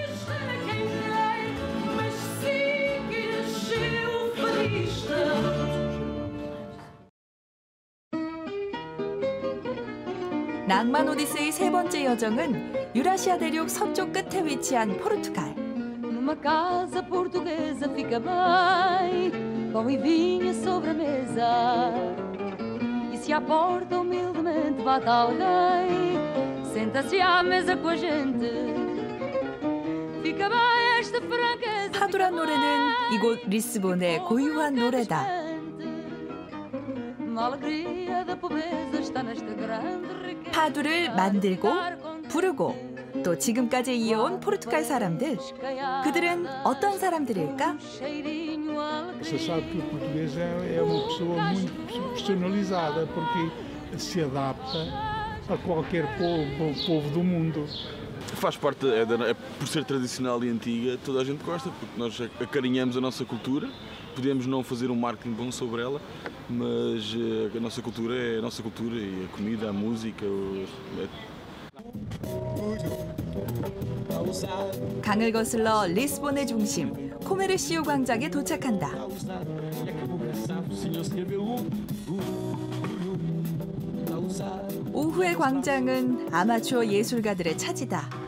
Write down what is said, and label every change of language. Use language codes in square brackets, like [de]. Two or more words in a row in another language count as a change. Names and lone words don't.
[ko] 낭만 오디세이 세 번째 여정은 유라시아 대륙 서쪽 끝에 위치한 포르투갈. [pt] Numa casa portuguesa fica bem, pão e vinho sobre a mesa. E se à porta humildemente bate alguém, senta-se à mesa com a gente. Fica bem esta franqueza. [ko] 파두란 노래는 이곳 리스본의 고유한 노래다. 파두를 만들고 부르고 또 지금까지 이어온 포르투갈 사람들. 그들은 어떤 사람들일까? [pt] Você sabe que o português é uma pessoa muito personalizada porque se adapta a qualquer povo do mundo. Faz parte, por ser tradicional e antiga, toda a gente gosta, porque nós acarinhamos a nossa cultura. Podemos não fazer um marketing bom sobre ela, mas a nossa cultura é a nossa cultura e a comida, a música. [ko] 강을 거슬러 리스본의 중심 코메르시오 광장에 도착한다. 오후의 광장은 아마추어 예술가들의 차지다.